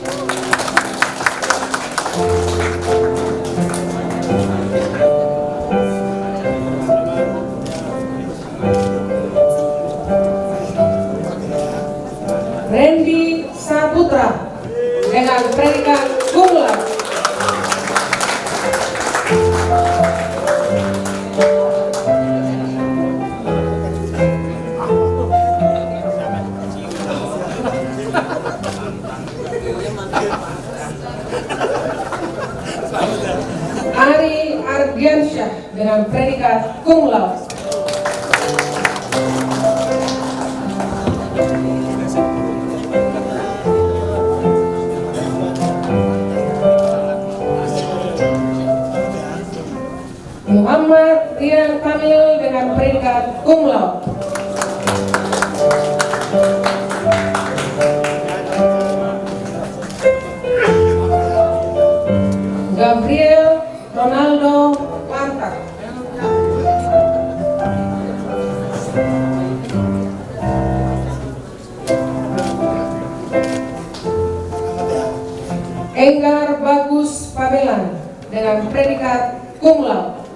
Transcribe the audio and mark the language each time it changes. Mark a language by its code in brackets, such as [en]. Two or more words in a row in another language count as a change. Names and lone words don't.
[id] Randy Saputra dengan predikat [la] cum laude. [id] Ari Ardiansyah dengan predikat [la] cum laude. [id] Muhammad Rian Kamil dengan predikat [la] cum laude. [id] Gabriel Ronaldo Marta. Enggar Bagus Pamelan dengan predikat [la] cum laude.